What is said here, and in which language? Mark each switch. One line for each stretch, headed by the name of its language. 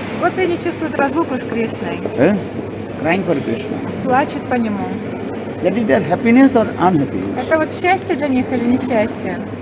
Russian: Вот они чувствуют разлуку с Кришной,
English: Crying for Krishna.
Russian: плачут по нему.
English: That is their happiness or unhappiness.
Russian: Это вот счастье для них или несчастье?